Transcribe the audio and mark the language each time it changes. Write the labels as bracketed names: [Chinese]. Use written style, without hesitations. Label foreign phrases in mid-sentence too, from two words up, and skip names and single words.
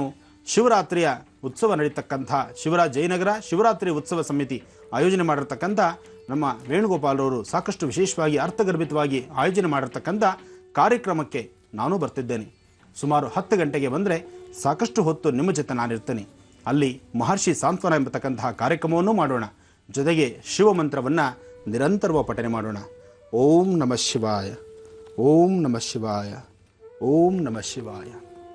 [Kannada] ಶಿವರಾತ್ರಿಯ ಉತ್ಸವ ನಡೀತಕ್ಕಂಥ ಜಯನಗರ ಶಿವರಾತ್ರಿ ಉತ್ಸವ ಸಮಿತಿ ಆಯೋಜನೆ ಮಾಡಿರ್ತಕ್ಕಂಥ ನಮ್ಮ ವೇಣುಗೋಪಾಲರವರು ಸಾಕಷ್ಟು ವಿಶೇಷವಾಗಿ ಅರ್ಥಗರ್ಭಿತವಾಗಿ ಆಯೋಜನೆ ಮಾಡಿರ್ತಕ್ಕಂಥ ಕಾರ್ಯಕ್ರಮಕ್ಕೆ ನಾನು ಬರ್ತಿದ್ದೇನೆ. ಸುಮಾರು 10 ಗಂಟೆಗೆ ಬಂದರೆ ಸಾಕಷ್ಟು ಹೊತ್ತು ನಿಮ್ಮ ಜೊತೆ ನಾನಿರ್ತೇನೆ. ಅಲ್ಲಿ ಮಹರ್ಷಿ ಸಾಂತ್ವನ ಎಂಬತಕ್ಕಂತಹ ಕಾರ್ಯಕ್ರಮವನ್ನು ಮಾಡೋಣ. ಜೊತೆಗೆ ಶಿವ ಮಂತ್ರವನ್ನು ನಿರಂತರವಾಗಿ ಪಠನೆ ಮಾಡೋಣ. [Sanskrit] ಓಂ ನಮಃ ಶಿವಾಯ, ಓಂ ನಮಃ ಶಿವಾಯ, ಓಂ ನಮಃ ಶಿವಾಯ.